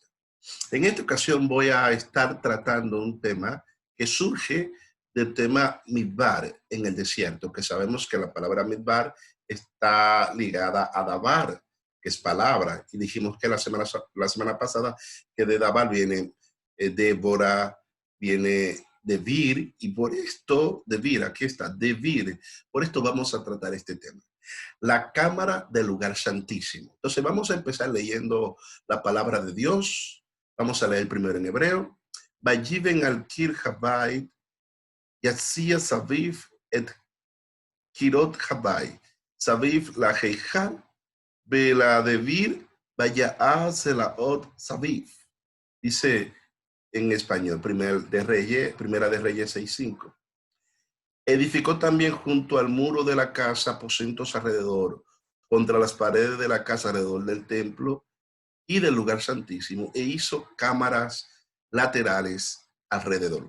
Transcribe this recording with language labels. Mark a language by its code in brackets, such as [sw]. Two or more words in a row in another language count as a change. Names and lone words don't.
[es] En esta ocasión voy a estar tratando un tema que surge del tema midbar en el desierto, que sabemos que la palabra midbar está ligada a dabar, que es palabra, y dijimos que la semana pasada que de dabar viene Débora, viene Devir, y por esto, Devir, aquí está, Devir, por esto vamos a tratar este tema. La cámara del lugar santísimo. Entonces vamos a empezar leyendo la palabra de Dios. Vamos a leer primero en hebreo. [he] ויבן על קיר הבית יציע סביב את קירות הבית סביב להיכל ולדביר ויעש צלעות סביב. [es] Dice en español, primera de Reyes 6:5. Edificó también junto al muro de la casa aposentos alrededor, contra las paredes de la casa alrededor del templo y del lugar santísimo, e hizo cámaras laterales alrededor.